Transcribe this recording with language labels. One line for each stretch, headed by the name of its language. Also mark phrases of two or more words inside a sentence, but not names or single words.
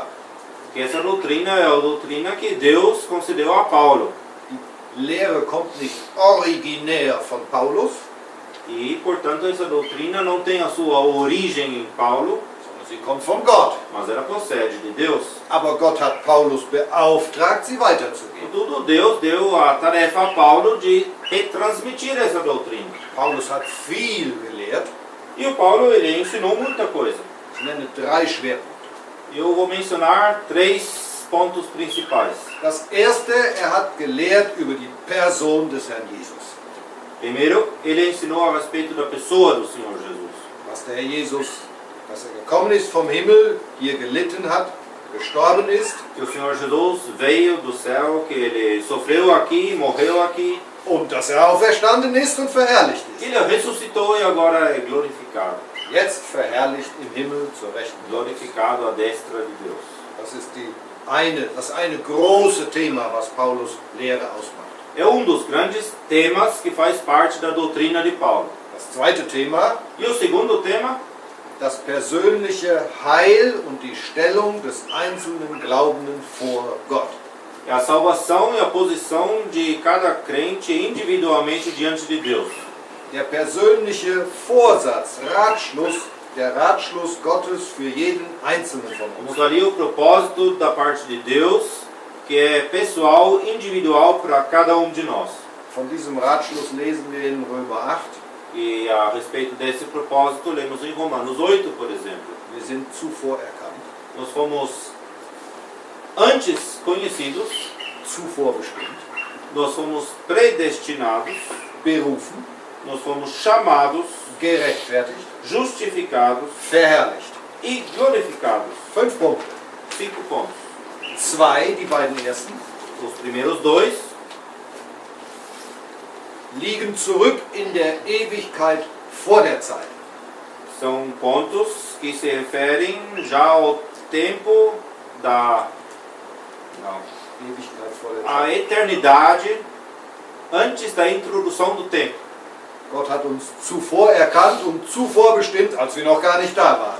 Portuguese: que essa doutrina é a doutrina que Deus concedeu a Paulo.
German: Die Lehre kommt nicht originär von Paulus,
Portuguese: E, portanto, essa doutrina não tem a sua origem em Paulo,
German: sondern sie kommt von Gott.
Portuguese: mas ela procede de Deus.
German: Aber Gott hat Paulus beauftragt, sie weiterzugeben.
Portuguese: Contudo, Deus deu a tarefa a Paulo de retransmitir essa doutrina.
German: Paulus hat viel gelehrt.
Portuguese: E o Paulo, ele ensinou muita coisa.
German: Ich nenne 3 Schwerpunkte.
Portuguese: Eu vou mencionar 3 pontos principais.
German: Das erste, hat gelehrt über die Person des Herrn Jesus.
Portuguese: Primeiro, ele ensinou a respeito da pessoa do Senhor Jesus.
German: Was der Herr Jesus, dass gekommen ist vom Himmel, hier gelitten hat, gestorben ist
Portuguese: Que o Senhor Jesus veio do céu, que ele sofreu aqui, morreu aqui.
German: und dass auferstanden ist und verherrlicht ist.
Portuguese: Ele ressuscitou e agora é glorificado.
German: Jetzt verherrlicht im Himmel zur Rechten Gottes.
Portuguese: Glorificado à destra de Deus.
German: Das ist das eine große Thema, was Paulus Lehre ausmacht.
Portuguese: É dos grandes temas que faz parte da doutrina de Paulo.
German: Das zweite Thema,
Portuguese: E o segundo tema,
German: das persönliche Heil und die Stellung des einzelnen Glaubenden vor Gott.
Portuguese: é a salvação e a posição de cada crente individualmente diante de Deus.
German: Der persönliche Vorsatz, der Ratschluss Gottes für jeden Einzelnen von uns.
Portuguese: Vamos ali o propósito da parte de Deus, que é pessoal, individual para cada de nós.
German: Von diesem Ratschluss lesen wir in Römer 8.
Portuguese: E a respeito desse propósito, lemos em Romanos 8, por exemplo.
German: Wir sind zuvor erkannt,
Portuguese: Nós fomos antes conhecidos,
German: zuvor bestimmt,
Portuguese: nós fomos predestinados,
German: berufen,
Portuguese: nós fomos chamados,
German: gerechtfertigt,
Portuguese: justificados
German: verherrlicht.
Portuguese: e glorificados.
German: 5 Punkte.
Portuguese: 5 pontos.
German: 2, die beiden ersten,
Portuguese: Os primeiros 2
German: liegen zurück in der Ewigkeit vor der Zeit.
Portuguese: são pontos que se referem já ao tempo da... Não.
German: Ewigkeit vor der
Portuguese: A
German: Zeit.
Portuguese: eternidade antes da introdução do tempo.
German: Gott hat uns zuvor erkannt und zuvor bestimmt, als wir noch gar nicht da waren.